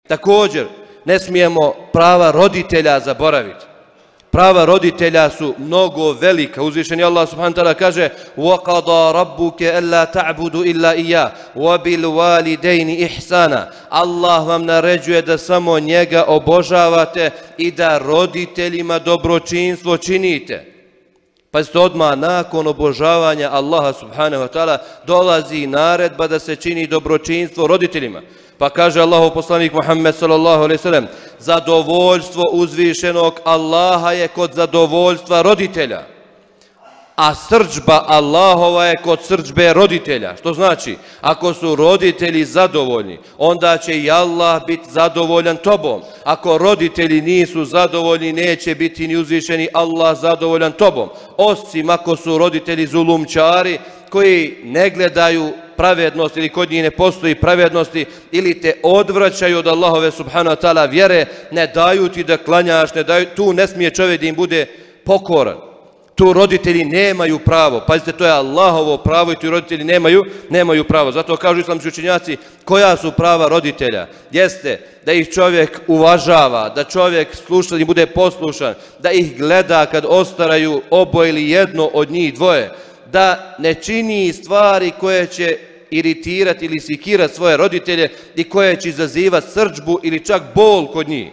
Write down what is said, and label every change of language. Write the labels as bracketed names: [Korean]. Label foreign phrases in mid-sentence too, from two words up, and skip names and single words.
[Bosnian] Također, ne smijemo prava roditelja zaboraviti. Prava roditelja su mnogo velika. Uzvišeni Allah [Arabic] سبحانه وتعالى kaže: وَقَضَى رَبُّكَ أَلَّا تَعْبُدُوا إِلَّا إِيَّاهُ وَبِالْوَالِدَيْنِ إِحْسَانًا. [Bosnian] Allah vam naređuje da samo njega obožavate i da roditeljima dobročinstvo činite. Pazite, odmah nakon obožavanja Allaha [Arabic] سبحانه وتعالى [Bosnian] dolazi naredba da se čini dobročinstvo roditeljima. Pa kaže Allahov poslanik Muhammed [Arabic] صلى الله عليه وسلم: [Bosnian] zadovoljstvo uzvišenog Allaha je kod zadovoljstva roditelja, a srdžba Allahova je kod srdžbe roditelja. Što znači, ako su roditelji zadovoljni, onda će i Allah biti zadovoljan tobom. Ako roditelji nisu zadovoljni, neće biti ni uzvišeni Allah zadovoljan tobom. Osim ako su roditelji zulumčari koji ne gledaju pravednost ili kod njih ne postoji pravednosti ili te odvraćaju od Allahove [Arabic] سبحانه وتعالى [Bosnian] vjere, ne daju ti da klanjaš, tu ne smije čovjek da im bude pokoran. Tu roditelji nemaju pravo. Pazite, to je Allahovo pravo i tu roditelji nemaju pravo. Zato kažu islamski učenjaci, koja su prava roditelja? Jeste da ih čovjek uvažava, da čovjek sluša i bude poslušan, da ih gleda kad ostaraju oboje ili jedno od njih dvoje, da ne čini stvari koje će iritirati ili sikirati svoje roditelje i koje će izazivati srdžbu ili čak bol kod njih.